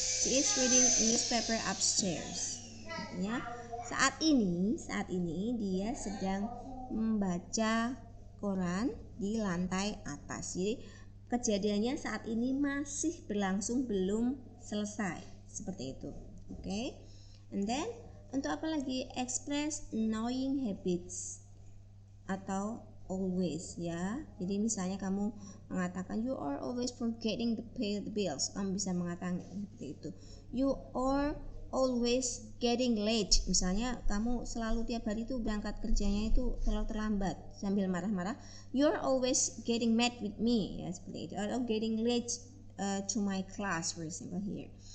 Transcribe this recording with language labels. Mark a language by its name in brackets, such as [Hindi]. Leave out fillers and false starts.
[English] She is reading a newspaper upstairs. [Indonesian] Artinya saat ini dia sedang membaca koran di lantai atas. Jadi kejadiannya saat ini masih berlangsung, belum selesai. Seperti itu. Oke. [English] And then [Indonesian] untuk apa lagi? [English] Express knowing habits atau always ya. [Indonesian] Jadi misalnya kamu mengatakan [English] you are always forgetting to pay the bills. [Indonesian] Kamu bisa mengatakan seperti itu. [English] You are always getting late. [Indonesian] Misalnya kamu selalu tiap hari itu berangkat kerjanya itu selalu terlambat sambil marah-marah. [English] You are always getting mad with me ya, [Indonesian] seperti itu. [English] Atau getting late to my class for example here.